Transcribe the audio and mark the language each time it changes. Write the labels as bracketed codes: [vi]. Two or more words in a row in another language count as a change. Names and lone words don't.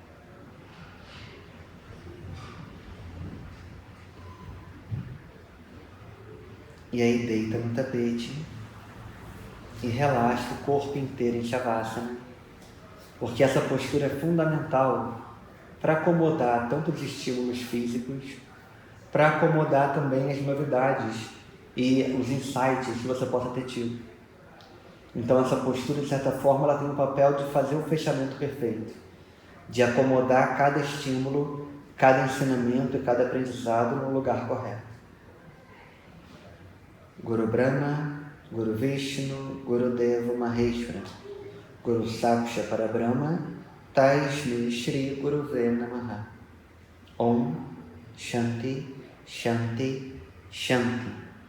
[pt] E aí deita no tapete e relaxa o corpo inteiro em Shavasana, porque essa postura é fundamental para acomodar tanto os estímulos físicos, para acomodar também as novidades e os insights que você possa ter tido. Então essa postura, de certa forma, ela tem o papel de fazer o fechamento perfeito, de acomodar cada estímulo, cada ensinamento e cada aprendizado no lugar correto. [sa] Guru Brahma, Guru Vishnu, Guru Deva Maheshwara, Guru Saksha Parabrahma, Tasmai Shri Guruve Namaha. Om Shanti Shanti Shanti.